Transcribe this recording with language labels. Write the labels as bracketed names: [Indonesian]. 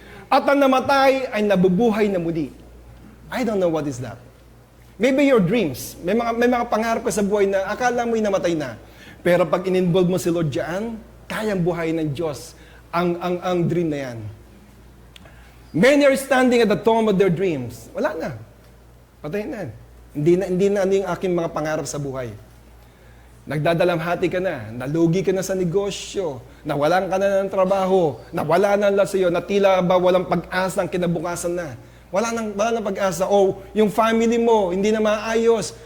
[Filipino] At ang namatay ay nabubuhay na muli. [English] I don't know what is that. Maybe your dreams. [Filipino] May mga pangarap ka sa buhay na akala mo'y namatay na. Pero pag in-involve mo si Lord dyan, kayang buhay ng Diyos ang dream na yan. [English] Many are standing at the tomb of their dreams. [Filipino] Wala na. Patay na. Hindi na ano yung aking mga pangarap sa buhay. Nagdadalamhati ka na, nalugi ka na sa negosyo, nawalan ka na ng trabaho, nawala na lang sa iyo, na tila ba walang pag-asa ang kinabukasan na. Wala nang pag-asa. O yung family mo, hindi na maayos.